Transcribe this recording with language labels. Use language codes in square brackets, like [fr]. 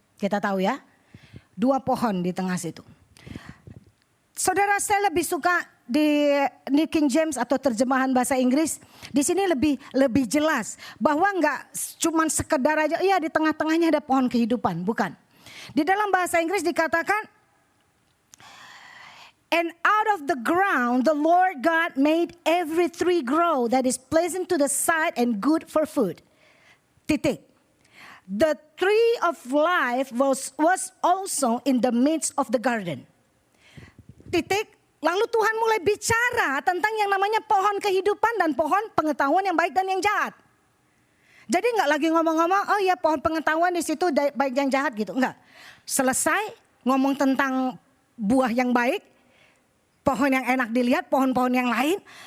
[id] Kita tahu ya, dua pohon di tengah situ. Saudara, saya lebih suka di New King James atau terjemahan bahasa Inggris, di sini lebih jelas bahwa enggak cuman sekedar aja ya di tengah-tengahnya ada pohon kehidupan, bukan. Di dalam bahasa Inggris dikatakan, [en] and out of the ground the Lord God made every tree grow that is pleasant to the sight and good for food. [id] Titik. [en] The tree of life was also in the midst of the garden. [id] Titik. Lalu Tuhan mulai bicara tentang yang namanya pohon kehidupan dan pohon pengetahuan yang baik dan yang jahat. Jadi enggak lagi ngomong-ngomong, oh ya pohon pengetahuan di situ baik yang jahat gitu. Enggak. Selesai ngomong tentang buah yang baik, pohon yang enak dilihat, pohon-pohon yang lain.